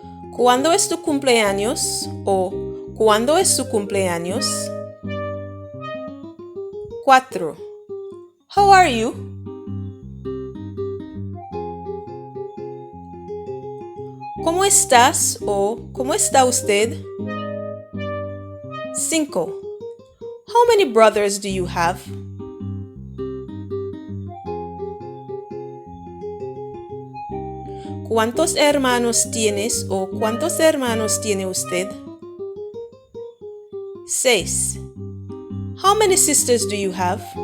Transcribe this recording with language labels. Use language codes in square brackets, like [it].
[es] 'Cuándo es tu cumpleaños o ¿cuándo es su cumpleaños? [en] 4. How are you? [es] ¿Cómo estás o cómo está usted? 5. [en] How many brothers do you have? [es] ¿Cuántos hermanos tienes o cuántos hermanos tiene usted? 6. [en] How many sisters do you have?